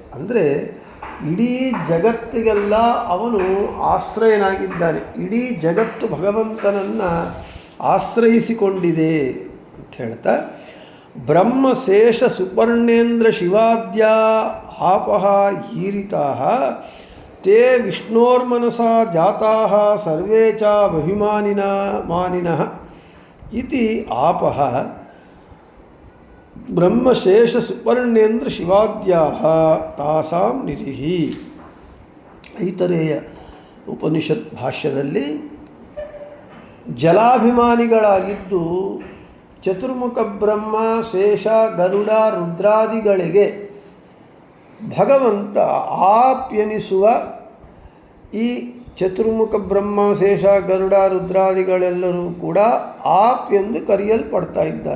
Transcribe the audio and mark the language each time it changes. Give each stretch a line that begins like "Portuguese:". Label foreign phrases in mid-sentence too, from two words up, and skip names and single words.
Kannada: ಅಂದರೆ ಇಡೀ ಜಗತ್ತಿಗೆಲ್ಲ ಅವನು ಆಶ್ರಯನಾಗಿದ್ದಾನೆ. ಇಡೀ ಜಗತ್ತು ಭಗವಂತನನ್ನು ಆಶ್ರಯಿಸಿಕೊಂಡಿದೆ ಅಂತ ಹೇಳ್ತಾ,
Sanskrit: ಬ್ರಹ್ಮಶೇಷ ಸುಪರ್ಣೇಂದ್ರ ಶಿವಾದ್ಯ ಆಪಹ ಈರಿತಾ ತೇ ವಿಷ್ಣೋರ್ಮನಸಾ ಜಾತಾಃ ಸರ್ವೇ ಚ ಅಭಿಮಾನಿನಃ ಇತಿ ಆಪಹ ಬ್ರಹ್ಮಶೇಷ ಸುಪರ್ಣೇಂದ್ರ ಶಿವಾದ್ಯಾಃ ತಾಸಾಂ ನಿಧಿಃ.
Kannada: ಐತರೇಯ ಉಪನಿಷತ್ ಭಾಷ್ಯದಲ್ಲಿ ಜಲಾಭಿಮಾನಿಗಳಾಗಿದ್ದು ಚತುರ್ಮುಖ ಬ್ರಹ್ಮ, ಶೇಷ, ಗರುಡ, ರುದ್ರಾದಿಗಳಿಗೆ ಭಗವಂತ ಆಪ್ಯನಿಸುವ ಈ ಚತುರ್ಮುಖ ಬ್ರಹ್ಮ, ಶೇಷ, ಗರುಡ, ರುದ್ರಾದಿಗಳೆಲ್ಲರೂ ಕೂಡ ಆಪ್ ಎಂದು ಕರೆಯಲ್ಪಡ್ತಾ ಇದ್ದಾರೆ.